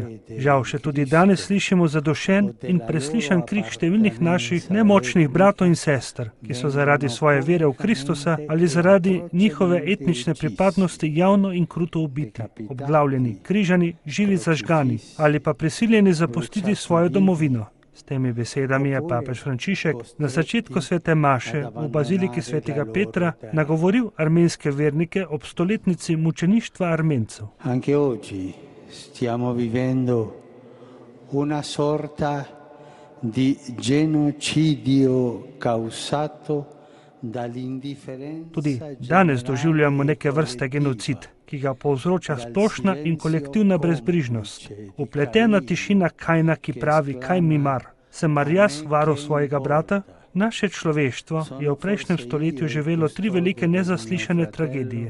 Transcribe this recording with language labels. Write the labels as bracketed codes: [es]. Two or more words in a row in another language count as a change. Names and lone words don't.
[sl] Žal še tudi danes slišimo zadušen in preslišan krik številnih naših nemočnih bratov in sester, ki so zaradi svoje vere v Kristusa ali zaradi njihove etnične pripadnosti javno in kruto ubiti, obglavljeni, križani, živi zažgani ali pa prisiljeni zapustiti svojo domovino. S temi besedami je papež Frančišek na začetku svete maše v baziliki svetega Petra nagovoril armenske vernike ob stoletnici mučeništva Armencev. [it] Anche oggi stiamo vivendo una sorta di genocidio causato dall'indifferenza. [sl] Tudi danes doživljamo neke vrste genocid, ki ga povzroča splošna in kolektivna brezbrižnost. Upletena tišina Kajna, ki pravi, kaj mi mar. Sem mar jaz varuh svojega brata? Naše človeštvo je v prejšnjem stoletju živelo 3 velike nezaslišane tragedije.